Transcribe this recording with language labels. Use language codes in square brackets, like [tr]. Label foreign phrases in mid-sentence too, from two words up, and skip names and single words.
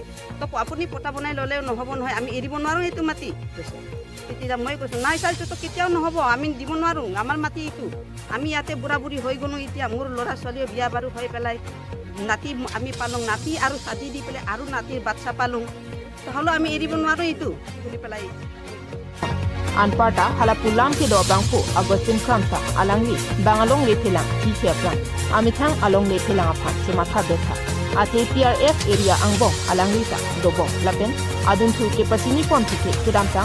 [as] তো আপুনি পটা বনাই ল'লেও নহ'ব নহয়, আমি এৰিব নোৱাৰোঁ এইটো মাটি কৈছে। তেতিয়া মই কৈছোঁ নাই ছাৰ এইটোতো কেতিয়াও নহ'ব, আমি দিব নোৱাৰোঁ, আমাৰ মাটি এইটো, আমি ইয়াতে বুঢ়া বুঢ়ী হৈ গ'লোঁ, এতিয়া মোৰ ল'ৰা ছোৱালীও বিয়া বাৰু হৈ পেলাই নাতি আমি পালোঁ, নাতি আৰু ছাতি দি পেলাই আৰু নাতিৰ বাচ্চা পালোঁ, হ'লেও আমি এৰিব নোৱাৰোঁ এইটো বুলি পেলাই। [mjw] Anparta halapulam ke do bangpo Agustin Kramsa alangli bangalong le philang ki kheplang amithang along le philang apha sematha betha ate PRF area angbong alangli ta dobong lapen adun thu ke pasini pon thike kidamtang